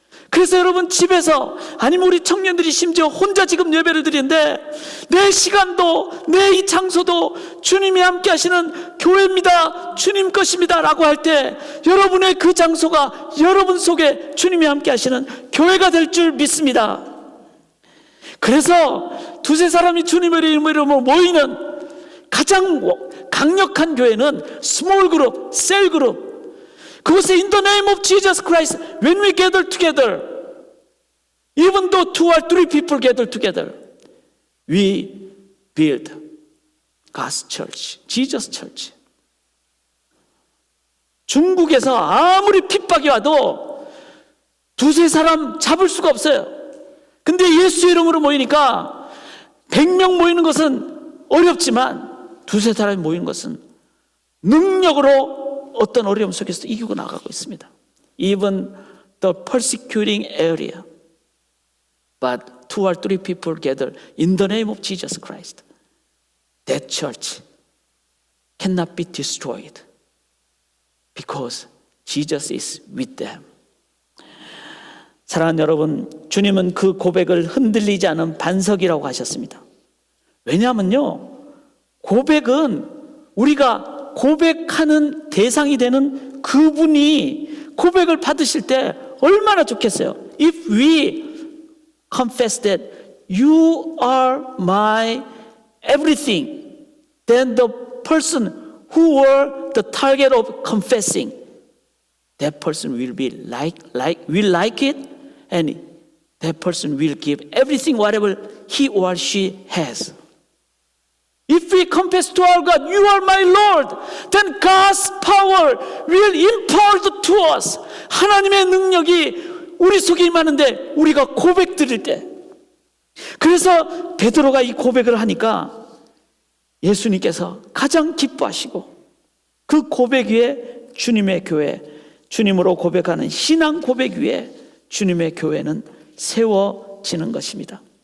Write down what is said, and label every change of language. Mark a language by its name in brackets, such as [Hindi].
[Korean] 그래서 여러분, 집에서, 아니면 우리 청년들이 심지어 혼자 지금 예배를 드리는데 내 시간도, 내 이 장소도 주님이 함께 하시는 교회입니다, 주님 것입니다 라고 할 때 여러분의 그 장소가 여러분 속에 주님이 함께 하시는 교회가 될 줄 믿습니다. 그래서 두세 사람이 주님의 이름으로 모이는 가장 강력한 교회는 스몰 그룹, 셀 그룹, 그것에 [English] in the name of Jesus Christ, when we gather together, even though 2 or 3 people gather together, we build God's church, Jesus church. [Korean] 중국에서 아무리 핍박이 와도 두세 사람 잡을 수가 없어요. 근데 예수 이름으로 모이니까 100명 모이는 것은 어렵지만 두세 사람이 모이는 것은 능력으로 어떤 어려움 속에서 이기고 나가고 있습니다. [English] Even the persecuting area, but 2 or 3 people gather in the name of Jesus Christ, that church cannot be destroyed because Jesus is with them. [Korean] 사랑하는 여러분, 주님은 그 고백을 흔들리지 않은 반석이라고 하셨습니다. 왜냐하면요, 고백은 우리가 고백하는 대상이 되는 그분이 고백을 받으실 때 얼마나 좋겠어요. [English] If we confess that you are my everything, then the person who were the target of confessing, that person will be will like it, and that person will give everything whatever he or she has. If we confess to our God, you are my Lord, then God's power will impart to us. [Korean] 하나님의 능력이 우리 속에 임하는데 우리가 고백 드릴 때, 그래서 베드로가 이 고백을 하니까 예수님께서 가장 기뻐하시고 그 고백 위에 주님의 교회, 주님으로 고백하는 신앙 고백 위에 주님의 교회는 세워지는 것입니다.